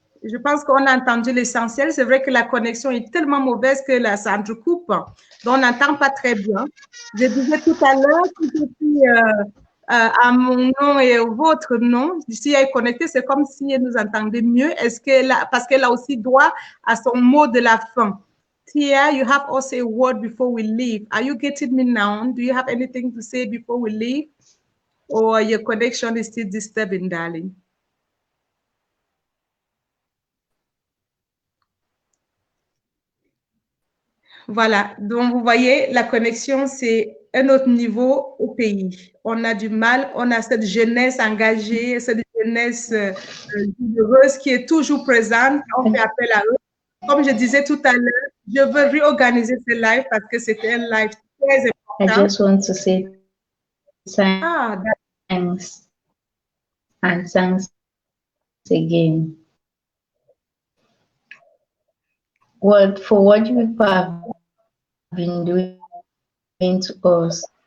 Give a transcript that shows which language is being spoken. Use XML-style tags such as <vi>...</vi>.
<fr>Je pense qu'on a entendu l'essentiel. C'est vrai que la connexion est tellement mauvaise que ça s'entrecoupe. Donc, on n'entend pas très bien. Je disais tout à l'heure que je suis à mon nom et au vôtre nom. Si elle est connectée, c'est comme si elle nous entendait mieux. Parce qu'elle a aussi droit à son mot de la fin.</fr> <en>Tia, you have also a word before we leave. Are you getting me now? Do you have anything to say before we leave? Or your connection is still disturbing, darling?</en> <fr>Voilà, donc vous voyez, la connexion, c'est un autre niveau au pays. On a du mal, on a cette jeunesse engagée, cette jeunesse vigoureuse qui est toujours présente. On fait appel à eux. Comme je disais tout à l'heure, je veux réorganiser ce live parce que c'était un live très important.</fr> <en>I just want to say thanks and thanks again. For what you have been doing to us.</en>